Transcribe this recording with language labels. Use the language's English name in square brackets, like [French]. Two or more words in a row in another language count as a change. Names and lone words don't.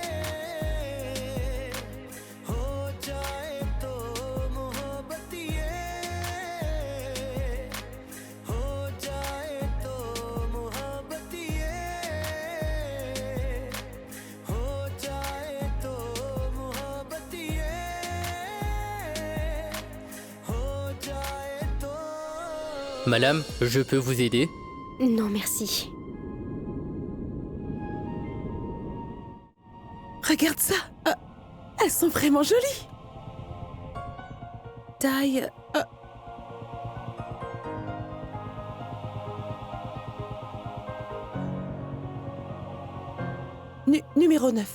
[Hindi] हो जाए तो मोहब्बत ये हो जाए तो मोहब्बत ये हो जाए तो मोहब्बत ये हो जाए तो [French] Madame, je peux vous aider? Non, merci. Regarde ça. Elles sont vraiment jolies. Taille. Numéro 9.